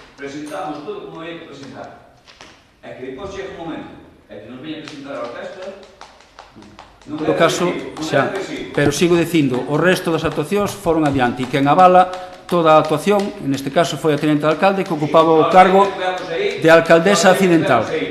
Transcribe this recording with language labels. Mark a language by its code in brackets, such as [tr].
[es] Presentamos todo como había que presentar. [gl] É que depois chega un momento, é que nos veña a presentar a orquesta, en todo caso, xa, pero sigo dicindo, o resto das actuacións foron adiante, e quen avala toda a actuación, en este caso foi a tenente de alcalde, que ocupaba o cargo de alcaldesa accidental.